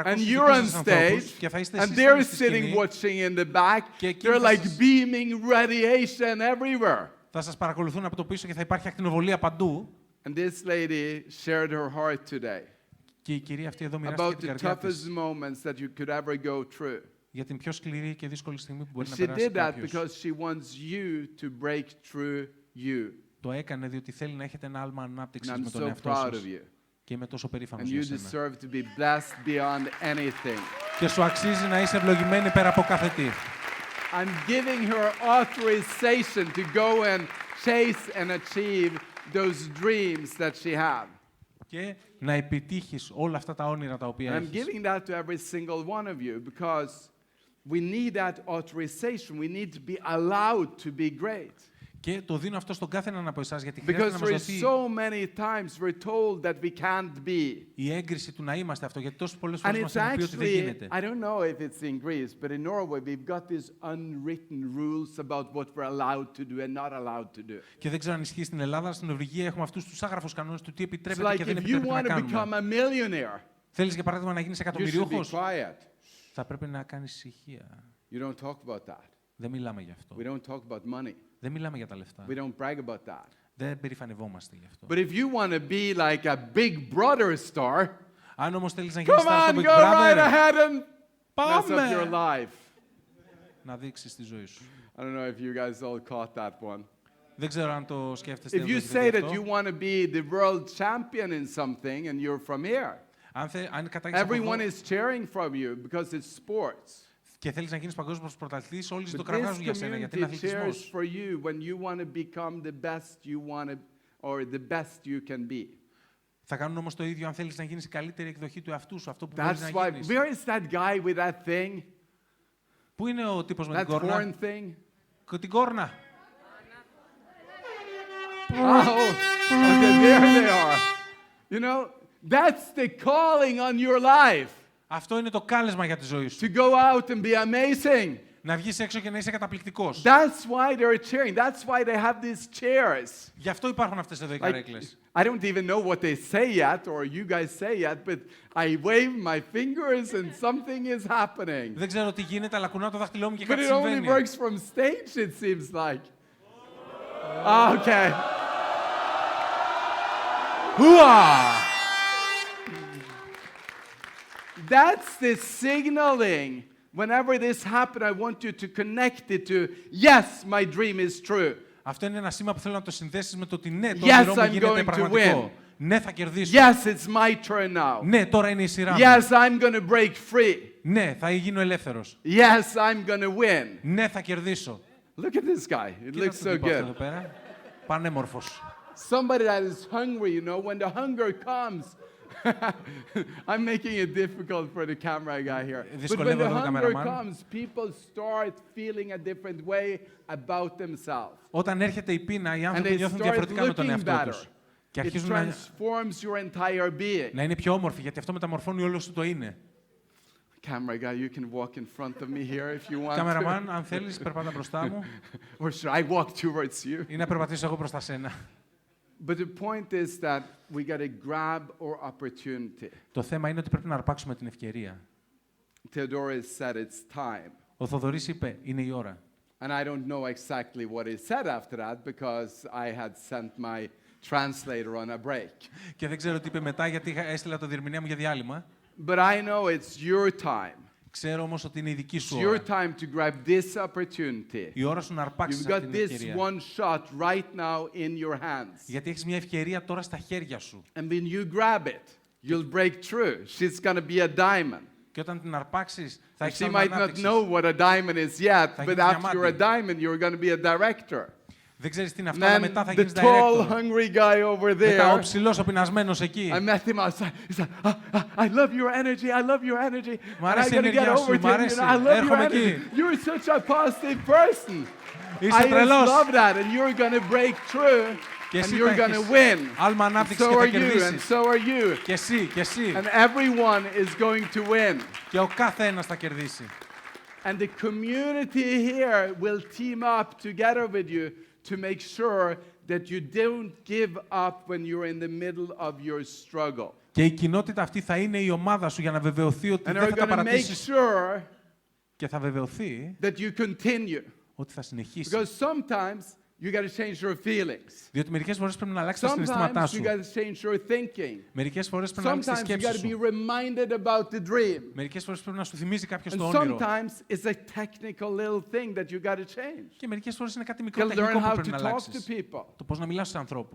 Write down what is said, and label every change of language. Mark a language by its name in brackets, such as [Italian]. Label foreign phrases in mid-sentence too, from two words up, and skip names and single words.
[English] and [Greek] δικούς [English] you're on [Greek] σας ανθρώπους [English] stage, [Greek] και θα είστε [English] and [Greek] εσείς [English] they're [Greek] πάνω στη [English] sitting [Greek] σκηνή. [English] watching in the back, [Greek] Και εκείνοι [English] they're [Greek] θα [English] like [Greek] σας- [English] beaming radiation everywhere. [Greek] Θα σας παρακολουθούν από το πίσω και θα υπάρχει ακτινοβολία παντού. [English] And this lady shared her heart today [Greek] Και η κυρία αυτή εδώ μοιράστηκε [English] about [Greek] την [English] the [Greek] καρδιά της [English] toughest moments that you could ever go through. [Greek] για την πιο σκληρή και δύσκολη στιγμή που μπορεί να [English] She [Greek] περάσει [English] did that [Greek] κάποιος. [English] because she wants you to break through you. [Greek] Το έκανε διότι θέλει να έχετε ένα άλμα [English] And [Greek] ανάπτυξης [English] I'm [Greek] με τον [English] so [Greek] εαυτό [English] proud [Greek] σας. [English] of you. [Greek] Και είμαι τόσο [English] And [Greek] περήφανος [English] you [Greek] για σένα. [English] deserve to be blessed beyond anything. [Greek] Και σου αξίζει να είσαι ευλογημένη πέρα από κάθε τι. [English] I'm giving her authorization to go and chase and achieve those dreams that she had. [Greek] Και να επιτύχεις όλα αυτά τα όνειρα τα οποία [English] And I'm [Greek] έχεις. [English] giving that to every single one of you because we need that authorization. We need to be allowed to be great. [Greek] Και το δίνω αυτό στον κάθε έναν από εσάς, γιατί χρειάζεται [English] Because [Greek] να [English] there [Greek] μας [English] is [Greek] δοθεί [English] so many times we're told that we can't be. [Greek] η έγκριση του να είμαστε αυτό, γιατί τόσες πολλές [English] And [Greek] φορές [English] it's [Greek] μας έχουν πει ότι δεν [English] actually, [Greek] γίνεται. [English] I don't know if it's in Greece, but in Norway we've got these unwritten rules about what we're allowed to do and not allowed to do. [Greek] Και δεν ξέρω αν ισχύει στην Ελλάδα, στην Νορβηγία έχουμε αυτούς τους άγραφους κανόνες του τι [English] It's [Greek] επιτρέπεται [English] like [Greek] και δεν [English] if you [Greek] επιτρέπεται να [English] want to become [Greek] κάνουμε. [English] a millionaire, [Greek] Θέλεις για παράδειγμα να γίνεις [English] you should be [Greek] εκατομμυριούχος, [English] quiet. [Greek] θα πρέπει να κάνεις ησυχία. [English] You don't talk about that. [Greek] Δεν μιλάμε γι' αυτό. [English] We don't talk about money. [Greek] Δεν μιλάμε για τα λεφτά. [English] We don't brag about that. [Greek] Δεν περηφανευόμαστε γι' αυτό. [English] But if you want to be like a Big Brother star, [Greek] Αν όμως θέλεις να γίνεις [English] come [Greek] star [English] on, [Greek] στο Big [English] go right [Greek] Brother, [English] ahead and mess up your [Greek] πάμε [English] life. [Greek] να δείξεις τη ζωή σου. [English] I don't know if you guys all caught that one. [Greek] Δεν ξέρω αν το σκέφτεστε. [English] If [Greek] αν [English] you [Greek] το έχετε [English] say [Greek] δει [English] that [Greek] αυτό. [English] you want to be the world champion in something and you're from here, [Greek] Αν κατάγεις από [English] everyone [Greek] εδώ [English] is cheering from you because it's sports. [Greek] και θέλεις να γίνεις παγκόσμιος πρωταθλητής, όλοι [English] But [Greek] το [English] this [Greek] κραυγάζουν για σένα, γιατί είναι [English] community cheers [Greek] αθλητισμός. [English] for you when you want to become the best you want to, or the best you can be. [Greek] Θα κάνουν όμως το ίδιο αν θέλεις να γίνεις η καλύτερη εκδοχή του εαυτού σου, αυτό που μπορείς [English] That's [Greek] να [English] why. [Greek] γίνεις. [English] Where is that guy with that thing? [Greek] Πού είναι ο τύπος με [English] That [Greek] την κόρνα? [English] horn thing? [Greek] Την κόρνα. [English] Oh, okay, there they are. You know, that's the calling on your life. [Greek] Αυτό είναι το κάλεσμα για τη ζωή σου. [English] To go out and be amazing. [Greek] Να βγεις έξω και να είσαι καταπληκτικός. [English] That's why they're cheering. That's why they have these chairs. [Greek] Γι' αυτό υπάρχουν αυτές εδώ οι [English] Like, [Greek] καρέκλες. [English] I don't even know what they say yet, or you guys say yet, but I wave my fingers and something is happening. [Greek] Δεν ξέρω τι γίνεται, αλλά κουνάω το δάχτυλό μου και [English] But [Greek] κάτι [English] it only [Greek] συμβαίνει. [English] works from stage, it seems like. Okay. Hουα! That's the signaling. Whenever this happened, I want you to connect it to, yes, my dream is true. [Greek] Αυτό είναι ένα σήμα που θέλω να το συνδέσεις με το ότι ναι, το [English] Yes, [Greek] όνειρό μου [English] I'm [Greek] γίνεται [English] going to [Greek] πραγματικό. [English] win. [Greek] Ναι, θα κερδίσω. [English] Yes, it's my turn now. [Greek] Ναι, τώρα είναι η σειρά μου. [English] Yes, I'm going to break free. [Greek] Ναι, θα γίνω ελεύθερος. [English] Yes, I'm going to win. [Greek] Ναι, θα κερδίσω. [English] Look at this guy. It [Greek] Κοίτα [English] looks [Greek] τον [English] so [Greek] τύπο αυτό [English] good. [Greek] εδώ πέρα. Πανέμορφος. [English] Somebody that is hungry, you know, when the hunger comes. I'm making it difficult for the camera guy here. But when the hunger comes, people start feeling a different way about themselves. [Greek] Όταν έρχεται η πείνα, οι [English] And [Greek] άνθρωποι [English] they [Greek] νιώθουν [English] start [Greek] διαφορετικά με τον [English] looking [Greek] εαυτό [English] better. [Greek] τους. Και [English] It [Greek] αρχίζουν [English] transforms your entire being. [Greek] να είναι πιο όμορφοι, γιατί αυτό μεταμορφώνει όλο σου το είναι. [English] Camera guy, you can walk in front of me here if you want [Greek] Καμεραμάν, αν θέλεις, περπάτα μπροστά μου [English] to. Or should I walk towards you? [Greek] ή να περπατήσω εγώ προς τα σένα. [English] But the point is that we got to grab our opportunity. [Greek] Το θέμα είναι ότι πρέπει να αρπάξουμε την ευκαιρία. [English] Theodorus said it's time. [Greek] Ο Θοδωρής είπε, είναι η ώρα. [English] And I don't know exactly what he said after that because I had sent my translator on a break. [Greek] Και δεν ξέρω τι είπε μετά, γιατί έστειλα το διερμηνέα μου για διάλειμμα. [English] But I know it's your time. [Greek] Ξέρω όμως ότι είναι η δική σου [English] It's your [Greek] ώρα. [English] time to grab this opportunity. [Greek] Η ώρα σου να αρπάξεις [English] You've [Greek] αυτή [English] got [Greek] την [English] this [Greek] ευκαιρία. [English] one shot right now in your hands. [Greek] Γιατί έχεις μια ευκαιρία τώρα στα χέρια σου. [English] And when you grab it, you'll break through. She's going to be a diamond. [Greek] Και όταν την αρπάξεις, θα έχεις [English] She [Greek] άλμα [English] might not [Greek] ανάπτυξης. [English] know what a diamond is yet, [Greek] Θα [English] but [Greek] γίνεις [English] after you're a [Greek] διαμάντι. [English] diamond, you're going to be a director. [Greek] Δεν ξέρεις τι είναι αυτό, αλλά [English] Then [Greek] μετά θα [English] the [Greek] γίνεις [English] tall, [Greek] director. [English] hungry guy over [Greek] Μετά ο [English] there, [Greek] ψηλός ο πεινασμένος εκεί. [English] I met him outside. He said, I love your energy. I love your energy. [Greek] Μ' [English] And [Greek] αρέσει [English] I [Greek] η [English] got to get [Greek] ενέργειά [English] over [Greek] σου, [English] to [Greek] μ' [English] him. [Greek] αρέσει. [English] I love your [Greek] Έρχομαι [English] energy. [Greek] εκεί. [English] You're such a positive person. [Greek] Είσαι [English] I just [Greek] τρελός. [English] love that. And you're going to break through. [Greek] Και [English] And [Greek] εσύ [English] you're [Greek] θα [English] going to [Greek] έχεις [English] win. [Greek] άλμα [English] And [Greek] ανάπτυξης [English] so [Greek] και θα [English] are you. And [Greek] κερδίσεις. [English] so are you. [Greek] Και εσύ, και εσύ. [English] And everyone is going to win. [Greek] Και ο κάθε ένας θα κερδίσει. [English] And the community here will team up together with you to make sure that you don't give up when you're in the middle of your struggle. [Greek] Και η κοινότητα αυτή θα είναι η ομάδα σου για να βεβαιωθεί ότι [English] And [Greek] δεν [English] are [Greek] θα τα [English] going to make [Greek] παρατήσεις [English] sure [Greek] και θα βεβαιωθεί [English] that you continue. [Greek] ότι θα συνεχίσει. [English] Because sometimes you got to change your feelings. [Greek] Διότι μερικές φορές πρέπει να αλλάξεις τα συναισθήματά [English] Sometimes you [Greek] σου. [English] got to change your thinking. [Greek] Μερικές φορές πρέπει να αλλάξεις τις [English] Sometimes you got [Greek] σκέψεις [English] to be [Greek] σου. [English] reminded about the dream. [Greek] Μερικές φορές πρέπει να σου θυμίζει κάποιος [English] And [Greek] το όνειρο. [English] sometimes it's a technical little thing that you got to change. [Greek] Και μερικές φορές είναι κάτι [English] You [Greek] μικρό [English] got to [Greek] τεχνικό [English] learn [Greek] που [English] how [Greek] πρέπει [English] to [Greek] να [English] talk to [Greek] αλλάξεις. [English] people. [Greek] Το πώς να μιλάς στους ανθρώπους.